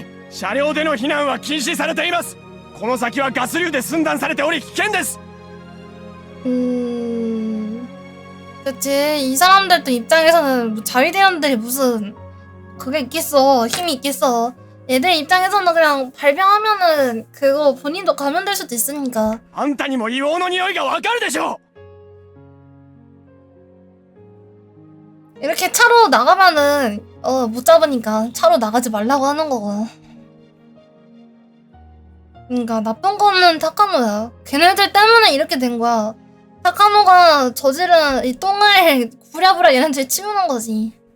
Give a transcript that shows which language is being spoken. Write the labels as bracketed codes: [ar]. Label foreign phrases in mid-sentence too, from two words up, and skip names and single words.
[ja] 車両での避難は禁止されています。この先はガス流で寸断されており危険です。 [ko] 그치. 이 사람들도 입장에서는 뭐 자위대원들이 무슨 그게 있겠어. 힘이 있겠어. 얘들 입장에서는 그냥 발병하면은 그거 본인도 감염될 수도 있으니까. [ja] あんたにも硫黄の匂いがわかるでしょ。 [ko] 이렇게 차로 나가면은 못 잡으니까 차로 나가지 말라고 하는 거고. 그러니까 나쁜 거는 타카노야. 걔네들 때문에 이렇게 된 거야. 타카노가 저지른 이 똥을 부랴부랴 얘네들 치우는 거지.